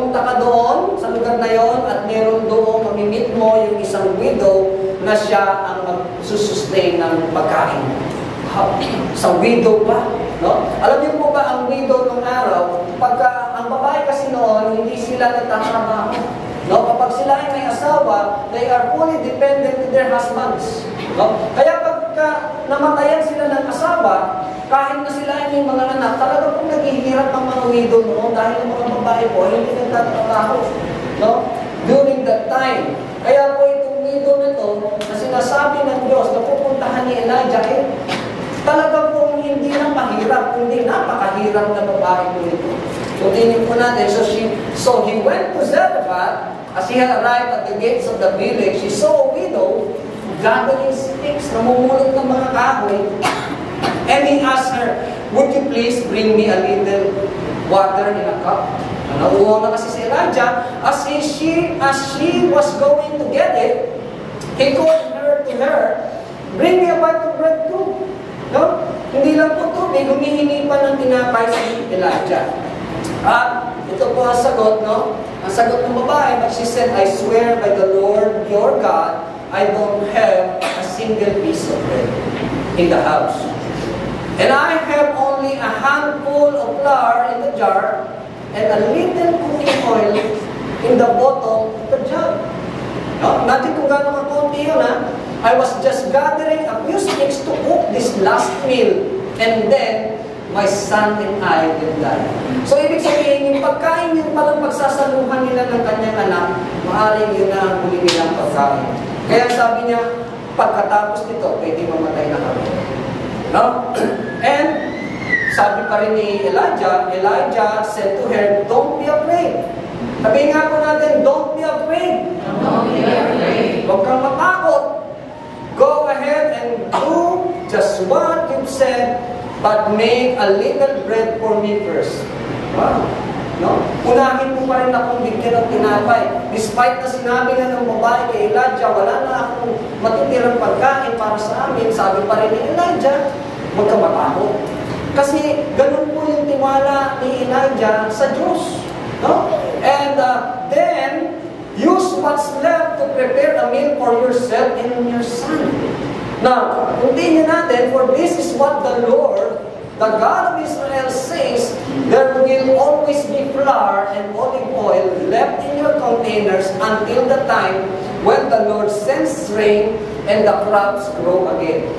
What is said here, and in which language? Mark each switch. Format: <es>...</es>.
<tl>Pumunta ka doon sa lugar na yon at meron doon, mamimit mo yung isang widow na siya ang magsusustain ng pagkain. Sa widow pa. No? Alam niyo po ba ang widow nung araw, pagka ang babae kasi noon, hindi sila nagtatrabaho. No? Kapag sila ay may asawa,</tl> <en>they are fully dependent to their husbands. No?</en> <tl>Kaya pagka namatayan sila ng asawa, kahit na sila ay may mga anak, talaga pong naghihirap ang mga widow noon dahil ang mga babae po hindi nagtatrabaho. No?</tl> <en>During that time.</en> <tl>Kaya po itong widow na ito, na sinasabi ng Diyos na pupuntahan ni Elijah, talaga pong hindi na mahirap, kundi napakahirap na babae po ito. Continue po natin.</tl> <en>So he went to Zarephath. As he had arrived at the gates of the village, he saw a widow gathering sticks,</en> <tl>namumulot ng mga kahoy.</tl> <en>And he asked her, "Would you please bring me a little water in a cup?"</en> <tl>Nauuhaw na kasi si Elijah.</tl> <en>As she was going to get it, he called to her, "Bring me a bite of bread too." No?</en> <tl>Hindi lang po tubig, humihingi pa ng tinapay si Elijah. At ito po ang sagot, no? Ang sagot ng babae,</tl> <en>but she said, "I swear by the Lord your God, I don't have a single piece of bread in the house. And I have only a handful of flour in the jar and a little cooking oil in the bottom of the jug." No?</en> <tl>Natin kung gano'ng kakunti yun, ha?</tl> <en>I was just gathering a few sticks to cook this last meal, and then my son and I will die.</en> <tl>So, ibig sabihin, yung pagkain yun palang pagsasaluhan nila ng kanyang anak, maaaring yun na ang huli nilang pagkain. Kaya sabi niya, pagkatapos nito, pwede mamatay na kami. No?</tl> <en>And,</en> <tl>sabi pa rin ni</tl> <en>Elijah said to her, "Don't be afraid."</en> <tl>Sabihin nga po natin,</tl> <en>don't be afraid. Don't be afraid.</en> <tl>Huwag kang matakot.</tl> <en>Go ahead and do just what you've said, but make a little bread for me first. Wow. No?</en> <tl>Unahin mo pa rin akong bigyan ng tinapay. Despite na sinabi na ng babae kay Elijah, wala na akong matitirang pagkain para sa amin, sabi pa rin ni Elijah, huwag kang matakot. Kasi ganun po yung tiwala ni Elijah sa Diyos. No?</tl> <en>And then, use what's left to prepare a meal for yourself and your son. Now, continue natin, for this is what the Lord, the God of Israel says, there will always be flour and olive oil left in your containers until the time when the Lord sends rain and the crops grow again.</en>